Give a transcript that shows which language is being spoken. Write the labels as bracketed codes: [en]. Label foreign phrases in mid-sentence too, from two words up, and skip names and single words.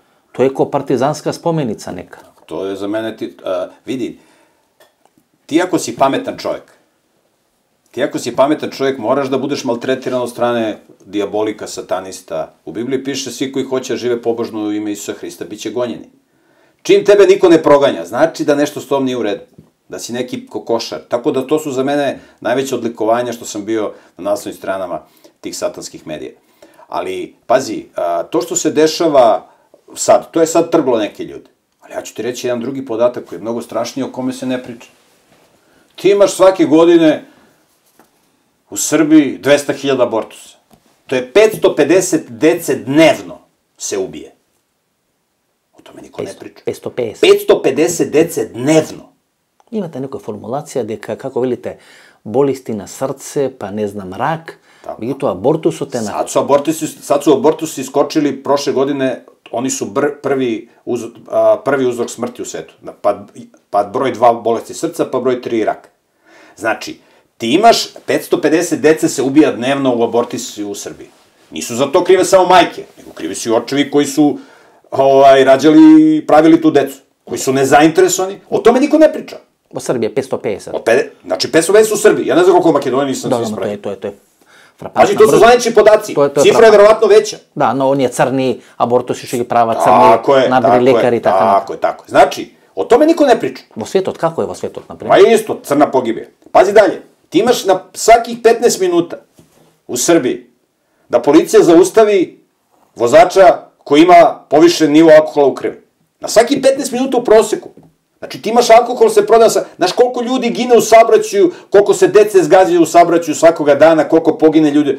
[mk] Тоа е ко партизанска споменица нека. Тоа е за мене види. [sr] Ти ако си паметен човек, мораш да будеш малтретиран од стране дијаболика, сатаниста. У Библија пише сви кои хоće живе побожно во име Исуса Христа биće gonjeni. Čim tebe niko ne proganja, znači da nešto s tom nije u redu. Da si neki kokošar. Tako da to su za mene najveće odlikovanja što sam bio na naslovnim stranama tih satanskih medija. Ali, pazi, to što se dešava sad, to je sad trglo neke ljude. Ali ja ću ti reći jedan drugi podatak koji je mnogo strašniji, o kome se ne priča. Ti imaš svake godine u Srbiji 200.000 abortusa. To je 550 dece dnevno se ubije. O tome niko ne priča. 550 dece dnevno. [mk] Имате некоја формулација дека, како велите, болести на срце, па не знам, рак, меѓутоа абортусот е на... [sr] Sad su abortusi skočili prošle godine, oni su prvi uzrok smrti u svetu. Pa broj 2 bolesti srca, pa broj 3 rak. Znači, ti imaš 550 dece se ubija dnevno u abortusi u Srbiji. Nisu za to krive samo majke, nego krivi su i očevi koji su rađali i pravili tu decu, koji su nezainteresovani. O tome niko ne priča. [mk] Во Србија 550. [sr] Znači 550 u Srbiji. Ja ne znam koliko u Makedoniji nisam se ispravio. [mk] Тоа е frapantno. [sr] Pazi, to su zvanični podaci. Cifra je verovatno veća. [mk] Da, no оние црни абортуси што ги прават црни, набри лекари и така. [sr] Tako je. Znači, o tome niko ne priča. [mk] Во светот, како е во светот, например? Па исто, црна погибија. [sr] Pazi dalje. Ti imaš na svakih 15 minuta u Srbiji da policija zaustavi vozača koji ima povišen nivo alkohola u krvi. Na svaki 15 minuta u proseku. Znači, ti imaš alkohol, se prodaje sa... Znaš koliko ljudi gine u saobraćaju, koliko se dece zgađaju u saobraćaju svakoga dana, koliko pogine ljudi.